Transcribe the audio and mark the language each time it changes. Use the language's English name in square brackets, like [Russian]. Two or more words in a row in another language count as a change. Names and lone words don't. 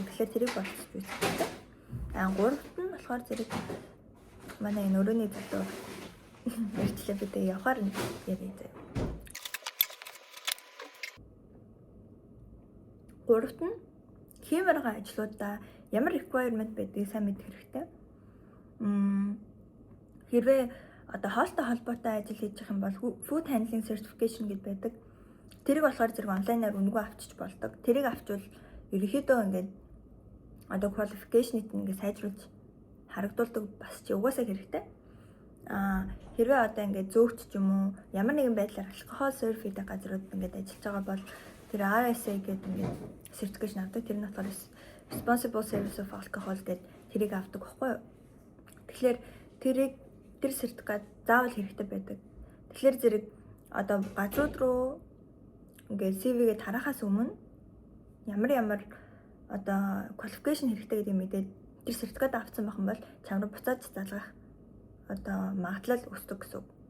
[Mongolian] Тэгэхээр тэрийг бодож үзсэн. Гуравт нь болохоор зэрэг манай энэ өрөөний төлөө эртлээ бидээ явахаар яриа заяа. Гуравт нь хиймэрхүү ажлуудаа ямар requirement байдгийг сайн мэдэх хэрэгтэй. Хэрвээ одоо хоолтой холбоотой ажил хийж байгаа юм бол [English] food handling certification [Mongolian] гэдэг байдаг. Тэрийг болохоор зэрэг онлайнаар үнэгүй авчиж болдог. Тэрийг авчвал ерөнхийдөө ингээд одоо qualification-ийг ингээд сайжруулж харагдуулдаг бас чи угаасаа хэрэгтэй. Хэрвээ одоо ингээд зөөгч ч юм уу ямар нэгэн байдлаар алкогол сервис хийдэг газрууд ингээд ажиллаж байгаа бол тэр RSA гэдэг ингээд certification авдаг. Тэр нь болохоор [English] responsible service of alcohol [Mongolian] гэдэг тэрийг авдаг байхгүй юу? Тэгэхээр тэр сертификат заавал хэрэгтэй байдаг. Тэгэхээр зэрэг одоо газрууд руу ингээд CV-гээ тарахаас өмнө ямар одоо qualification хэрэгтэй гэдэг мэдээд тэр сертификат авсан байх юм бол чам руу буцааж залгах одоо магадлал өсдөг гэсэн.